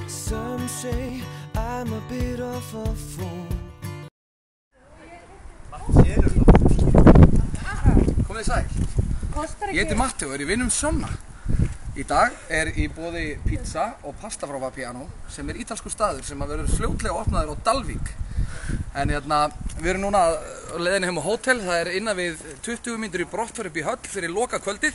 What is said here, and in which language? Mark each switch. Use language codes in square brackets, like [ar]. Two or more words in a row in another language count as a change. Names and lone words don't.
[en] Some say I'm a bit of a fool. [is] Komið sæl. Ég heiti Matti og er í vinnum Sjonna. Í dag er í boði pizza og pasta frá Vapiano sem er ítalskur staður sem verður fljótlega opnaður á Dalvík. En við erum núna á leiðinni heim á hótel, það er innan við 20 mínútur í brottför upp í höll fyrir loka kvöldið.